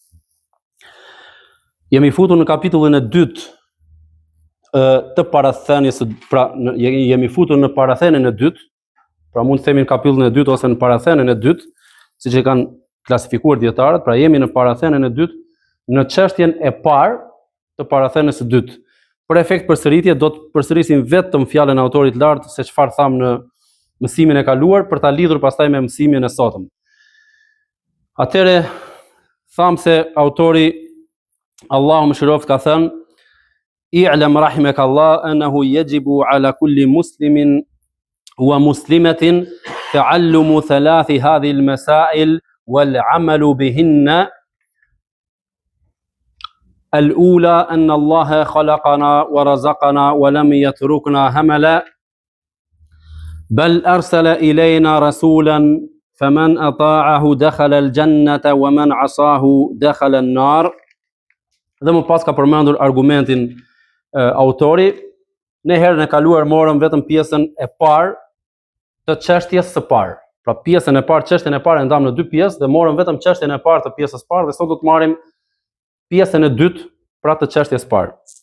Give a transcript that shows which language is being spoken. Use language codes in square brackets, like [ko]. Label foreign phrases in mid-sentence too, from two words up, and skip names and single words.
[sq] Jemi futur në kapitullin e dytë të parathënies, jemi futur në parathënien e dytë, pra mund të themi në kapitullin e dytë ose në parathënien e dytë, siç e kanë klasifikuar dietarët, pra jemi në parathënien e dytë, në çështjen e parë të parathënies së dytë. Për efekt përsëritje do të përsërisim vetëm fjalën e autorit lart se çfarë tham në mësimin e kaluar, për ta lidhur pastaj me mësimin e sotëm. Atëre tham se autori, Allahu mëshiroft, ka thënë: [ar] "اعلم رحمك الله أنه يجب على كل مسلم ومسلمة تعلم ثلاث هذه المسائل والعمل بهن. الأولى أن الله خلقنا ورزقنا ولم يتركنا هملا، بل أرسل إلينا رسولا فمن أطاعه دخل الجنة ومن عصاه دخل النار." [sq] Dhe më pas ka përmendur argumentin autori. Ne herën e kaluar morëm vetëm pjesën e parë të çështjes së parë. Pra pjesën e parë, çështjen e parë e ndam në dy pjesë dhe morëm vetëm çështjen e parë të pjesës parë, dhe sot do të marrim pjesën e dytë pra të çështjes parë.